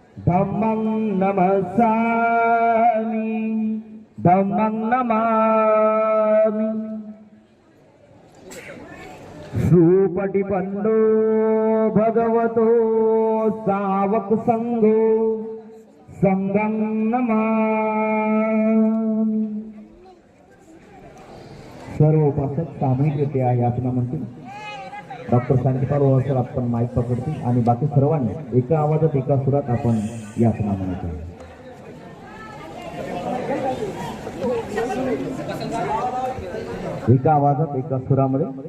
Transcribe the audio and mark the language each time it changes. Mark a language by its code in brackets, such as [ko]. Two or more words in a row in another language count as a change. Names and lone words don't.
[pi] धम्मं नमस्सामि धम्मं नमामि। सुपटिपन्नो भगवतो सावक संघो संघं नमामि। [mr] सर्व उपासक सामूहिकरित्या याचना म्हणतील। डॉक्टर शांतिपाल सर आपण माईक पकडतील आणि बाकी सर्वांनी एका आवाजात एका सुरात आपण याचना म्हणायची। एका आवाजात एका सुरामध्ये